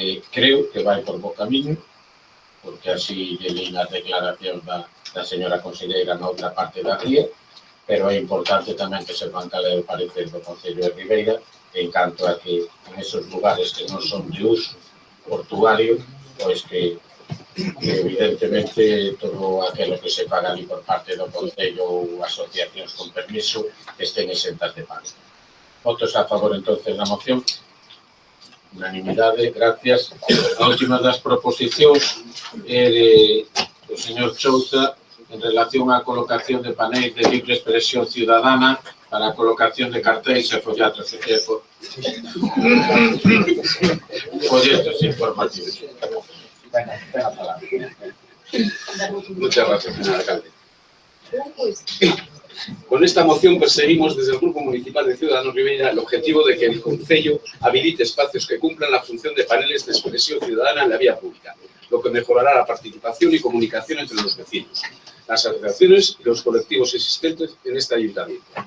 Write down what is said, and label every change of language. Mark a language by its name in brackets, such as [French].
[Galician] Creo que vai por bo camiño, porque así lle leí nas declaracións da señora conselleira na outra parte da ría, pero é importante tamén que se van cal é o parecer do Concello de Ribeira en canto a que en esos lugares que non son de uso portuario, pois que evidentemente todo aquilo que se paga ali por parte do Concello ou asociacións con permiso estén exentas de pago. Votos a favor entonces da moción. Unanimidade, gracias. A última das proposicións é do señor Chouza en relación á colocación de paneis de libre expresión ciudadana para a colocación de cartéis e folletos folletos informativos. Venga, a palabra. [Spanish] Muchas gracias, señor alcalde. Con esta moción perseguimos desde el Grupo Municipal de Ciudadanos Ribeira el objetivo de que el Concello habilite espacios que cumplan la función de paneles de expresión ciudadana en la vía pública, lo que mejorará la participación y comunicación entre los vecinos, las asociaciones y los colectivos existentes en este ayuntamiento.